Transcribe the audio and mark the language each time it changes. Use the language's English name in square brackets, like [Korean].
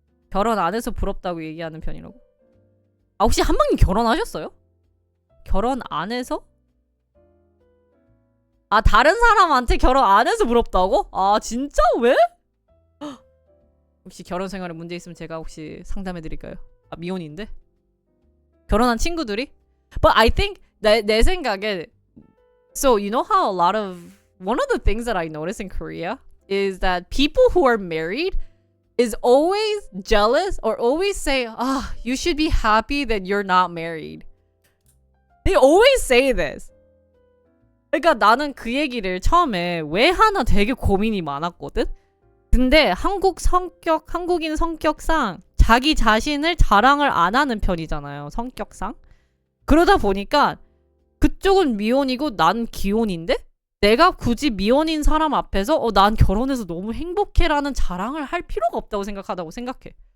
[Korean] 결혼 안 해서 부럽다고 얘기하는 편이라고. 혹시 한방님 결혼하셨어요? 결혼 안 해서? 다른 사람한테 결혼 안 해서 부럽다고? 진짜? 왜? 혹시 결혼 생활에 문제 있으면 제가 혹시 상담해 드릴까요? 미혼인데? 결혼한 친구들이? [English] But I think [Korean] 내 생각에, [English] so you know how one of the things that I notice in Korea is that people who are married is always jealous or always say, you should be happy that you're not married. They always say this. [Korean] 그러니까 나는 그 얘기를 처음에 왜 하나 되게 고민이 많았거든? 근데 한국인 성격상 자기 자신을 자랑을 안 하는 편이잖아요. 성격상. 그러다 보니까 그쪽은 미혼이고 난 기혼인데 내가 굳이 미혼인 사람 앞에서 난 결혼해서 너무 행복해라는 자랑을 할 필요가 없다고 생각해.